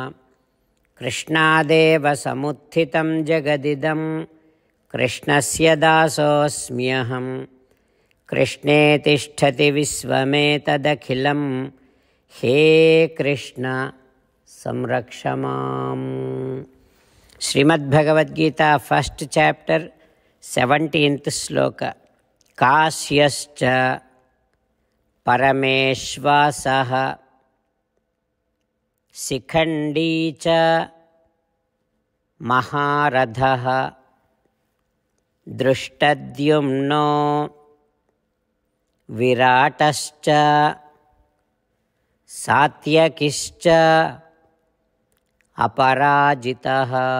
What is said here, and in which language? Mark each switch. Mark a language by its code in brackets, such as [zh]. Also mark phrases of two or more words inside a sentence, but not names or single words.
[sa] कृष्णादेव समुत्थितं जगदिदम्. कृष्णस्य दासोऽस्म्यहम्. कृष्णे तिष्ठति विश्वमेतदखिलम्. हे कृष्ण संरक्षमाम्. Srimad Bhagavad Gita, [en] 1st chapter, 17th sloka. [sa] काश्यश्च परमेष्वासः शिखंडी च महारथः दृष्टद्युम्नो विराटश्च सात्यकिश्च अपराजितः.